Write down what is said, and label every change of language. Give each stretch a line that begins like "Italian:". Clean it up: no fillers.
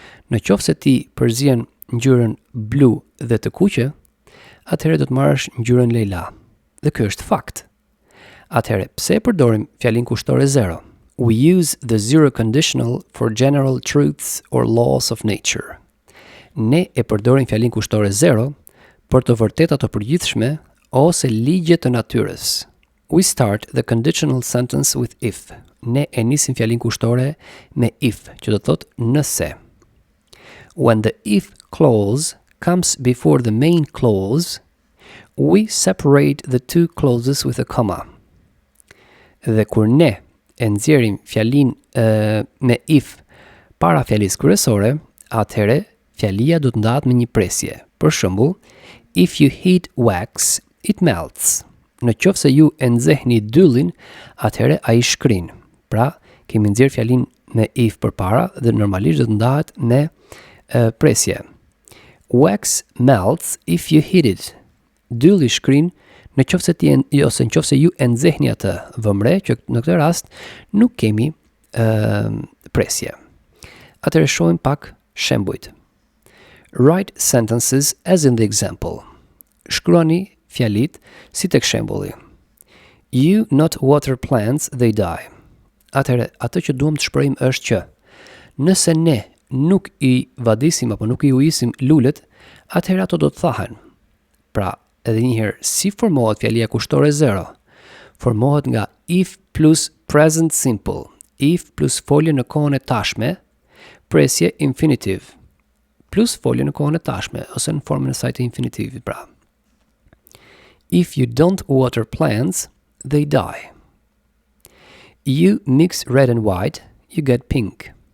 Albanian: Në qoftë se ti përzien ngjyrën blu dhe të kuqe, atëherë do të marrësh ngjyrën lejla. Dhe ky është fakt. Atëherë, pse përdorim fjalinë kushtore 0?
English: We use the zero conditional for general truths or laws of nature.
Albanian: Ne e përdorim fjalinë kushtore 0 për të vërteta të përgjithshme ose ligje të natyrës.
English: We start the conditional sentence with if.
Albanian: Ne e nisim fjalinë kushtore me if, që do të thotë nëse.
English: When the if clause comes before the main clause, we separate the two clauses with a comma.
Albanian: Dhe kur ne e nxjerrim fjalinë me if para fjalisë kryesore, atëherë fjalia do të ndahet me një presje. Për shembull,
English: if you heat wax, it melts.
Albanian: Në qoftë se ju e nxehni dyllin, atëherë ai shkrin. Pra, kemi nxjerr fjalinë me if përpara dhe normalisht do të ndahet me presje.
English: Wax melts if you heat it.
Albanian: Dylli shkrin në qoftë se ose në qoftë se ju e nxehni atë vëmre, që në këtë rast nuk kemi presje. Atëherë shohim pak shembujt.
English: Write sentences as in the example.
Albanian: Shkruani fjalit si tek shembulli.
English: You not water plants, they die.
Albanian: Atëherë, atë që duam të shprehim është që nëse ne nuk i vadisim apo nuk i ujisim lulet, atëherë ato do të thahen. Pra, edhe një herë, si formohet fjalia kushtore 0? Formohet nga
English: if plus present simple,
Albanian: if plus folje në kohën e tashme, presje infinitive, plus folje në kohën e tashme, ose në formën e saj të infinitivit, pra.
English: If you don't water plants, they die. You mix red and white, you get pink.